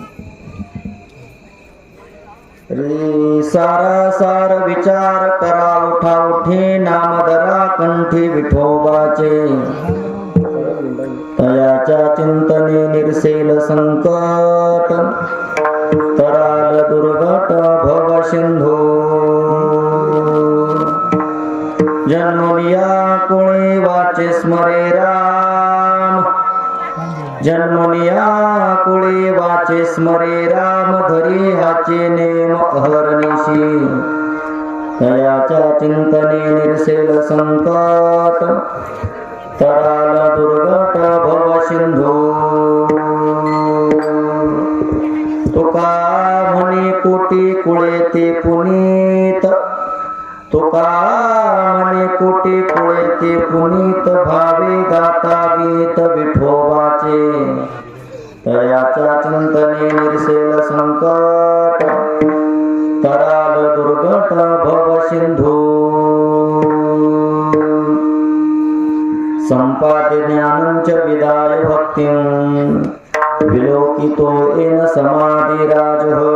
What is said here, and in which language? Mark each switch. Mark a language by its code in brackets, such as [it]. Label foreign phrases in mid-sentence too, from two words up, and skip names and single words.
[mr] रे सारा सार विचार करा उठा उठे नाम धरा कंठी विठोबाचे तयाच्या चिंतने निरसेल संकट तराल दुर्घट भव सिंधू जन्मलिया कोणी वाचे स्मरे राम जन्मलिया कुळे वाचे स्मरे राम धरी हाचे नेम अहर्निशी तयाच्या चिंतने निरसेल संकट तराल दुर्घट भव सिंधू तुका म्हणे कोटी कुळे ते पुनीत तुका म्हणे कोटी कुळे ते पुनीत भावे गाता गीत विठोबाचे तयाच्या चिंतने निरसेल संकट तराल दुर्घट भव सिंधू [sa] संपाद्य ज्ञानंच विदाय भक्तिं विलोकितो येन समाधि राजः